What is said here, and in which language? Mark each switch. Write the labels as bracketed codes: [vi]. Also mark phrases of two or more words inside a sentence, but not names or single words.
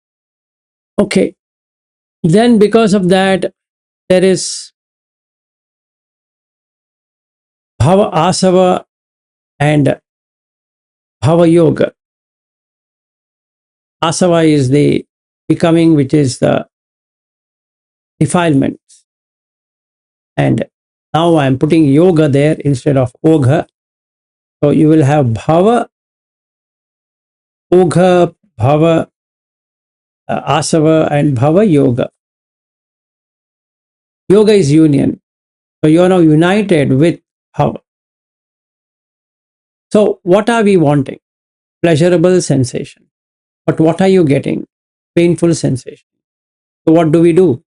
[en] Then because of that, there is [pi] bhava asava [en] and [pi] bhava yoga. [en] Asava is the becoming, which is the defilement. And now I'm putting yoga there instead of ogha. So you will have [pi] bhava, ogha, bhava, asava, and bhava yoga. [en] Yoga is union. So you are now united with bhava. So what are we wanting? Pleasurable sensation. But what are you getting? Painful sensation. So what do we do?